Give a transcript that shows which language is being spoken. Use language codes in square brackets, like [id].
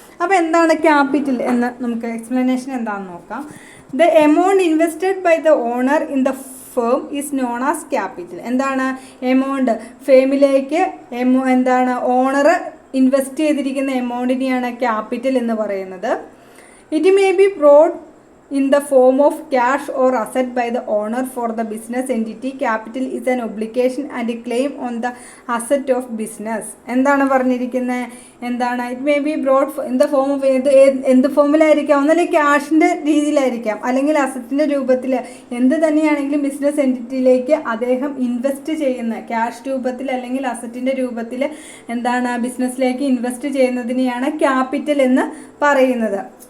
[ml] അപ്പോൾ എന്താണ് ക്യാപിറ്റൽ എന്ന് നമുക്ക് എക്സ്പ്ലനേഷൻ എന്താണെന്ന് നോക്കാം. [en] The amount invested by the owner in the firm is known as capital. [ml] Amount ഫേമിലേക്ക് owner invest ചെയ്തിരിക്കുന്ന എമൗണ്ടിനെയാണ് ക്യാപിറ്റൽ എന്ന് പറയുന്നത്. [en] It may be brought in the form of cash or asset by the owner for the business entity. Capital is an obligation and a claim on the asset of business. [ml] പറഞ്ഞിരിക്കുന്നത് [en] it may be brought in the form of [ml] എന്ത് ഫോമിലായിരിക്കാം? ഒന്നല്ലെങ്കിൽ ക്യാഷിൻ്റെ രീതിയിലായിരിക്കാം, അല്ലെങ്കിൽ അസറ്റിൻ്റെ രൂപത്തിൽ. എന്ത് തന്നെയാണെങ്കിലും business എൻറ്റിറ്റിയിലേക്ക് അദ്ദേഹം invest ചെയ്യുന്ന cash രൂപത്തിൽ അല്ലെങ്കിൽ അസറ്റിൻ്റെ രൂപത്തിൽ ബിസിനസ്സിലേക്ക് ഇൻവെസ്റ്റ് ചെയ്യുന്നതിനെയാണ് ക്യാപിറ്റൽ എന്ന് പറയുന്നത്.